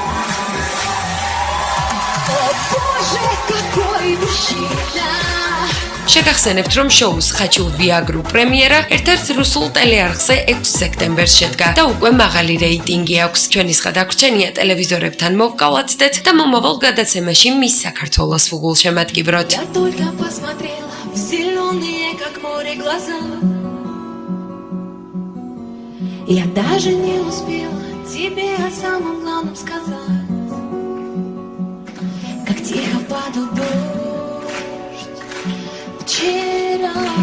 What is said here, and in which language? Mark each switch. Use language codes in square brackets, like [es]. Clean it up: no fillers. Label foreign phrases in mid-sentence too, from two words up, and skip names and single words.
[ka] შეგახსენებთ, რომ შოუს ხაჩუ ვიაგრუ პრემიერა ერთ-ერთ რუსულ ტელეარხზე 6 სექტემბერს შედგა და უკვე მაღალი რეიტინგი აქვს. ჩვენი გადაგრჩენია ტელევიზორებთან მოვკავათდეთ და მომავალ გადაცემაში მის საქართველოს ვუგულშემატკიბროთ. [ru] Я только посмотрела в зеленые, как море, глаза. Я даже не успела тебе о самом главном сказать. Как тихо падал дождь вчера.